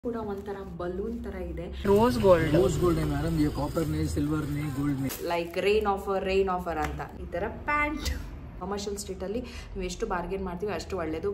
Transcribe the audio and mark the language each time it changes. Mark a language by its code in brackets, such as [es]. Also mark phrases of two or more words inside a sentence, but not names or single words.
[kn] ಕೂಡ ಒಂತರ ಬಲೂನ್ ತರ ಇದೆ. [en] rose gold [hi] है मैडम, ये कॉपर नहीं, सिल्वर नहीं, गोल्ड नहीं. [kn] लाइक [en] rain offer [kn] ಅಂತ ಈ ತರ ಪ್ಯಾಂಟ್. ಕಮರ್ಷಿಯಲ್ ಸ್ಟ್ರೀಟ್ ಅಲ್ಲಿ ನೀವು ಎಷ್ಟು ಬಾರ್ಗೇನ್ ಮಾಡ್ತೀವಿ ಅಷ್ಟು ಒಳ್ಳೇದು.